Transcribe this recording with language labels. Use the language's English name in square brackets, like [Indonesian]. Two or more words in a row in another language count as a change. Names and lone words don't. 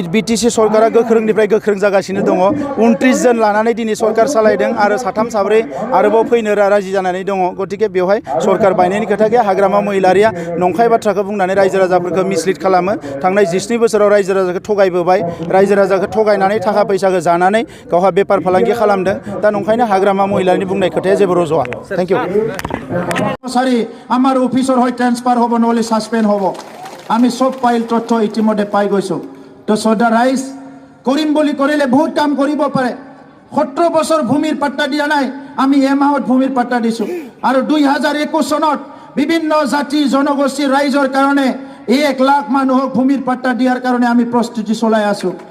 [Bodo] बिटिसि सरकारा गोख्रोंनिफ्राय गोख्रों जागासिनो दङ 29 जन लानानै दिनै सरकार सालायदों आरो 3-4 आरोबाव फैनो राजि जानानै दङ गतिके बेवहाय सरकार बायनायनि खोथा गैया हाग्रामा महिलारिया नंखाय बाथ्राखौ बुंनानै रायजो राजाफोरखौ मिसलिड खालामो थांनाय 17 बोसोराव रायजो राजाखौ थगायबोबाय रायजो राजाखौ थगायनानै थाखा फैसाखौ जानानै गावहा बेपार फालांगि खालामदों दा नंखायनो हाग्रामा महिलारिनि बुंनाय खोथाया जेबो रज'आ [English] thank you [Assamese] सरि আমার অফিসর হয় ট্রান্সফার হব নহলে সাসপেন্ড হব আমি সব ফাইল তথ্য ইতিমধ্যে পাই গৈছো তো সদা রাইস কৰিম বুলি কৰিলে বহুত কাম কৰিব পাৰে 17 বছৰ ভূমিৰ পাট্টা দিয়া নাই আমি এমাহত ভূমিৰ পাট্টা দিছো আৰু 2021 চনত বিভিন্ন জাতি জনগোষ্ঠীৰ ৰাইজৰ কাৰণে 1 লাখ মানুহক ভূমিৰ পাট্টা দিয়াৰ কাৰণে আমি প্ৰস্তুতি চলাই আছো